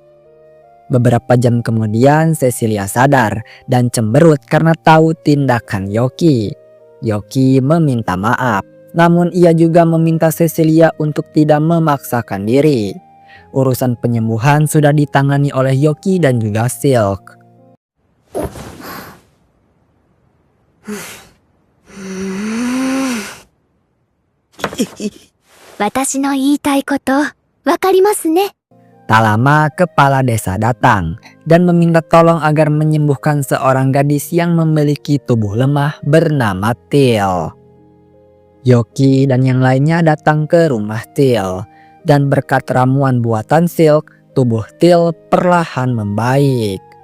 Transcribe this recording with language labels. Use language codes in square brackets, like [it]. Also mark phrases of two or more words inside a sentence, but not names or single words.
[id] Beberapa jam kemudian Cecilia sadar dan cemberut karena tahu tindakan Yoki. Yoki meminta maaf, namun ia juga meminta Cecilia untuk tidak memaksakan diri. Urusan penyembuhan sudah ditangani oleh Yoki dan juga Silk. [ja] 私の言いたいことわかりますね。 [id] Tak lama kepala desa datang dan meminta tolong agar menyembuhkan seorang gadis yang memiliki tubuh lemah bernama Til. Yoki dan yang lainnya datang ke rumah Til dan berkat ramuan buatan Silk, tubuh Til perlahan membaik.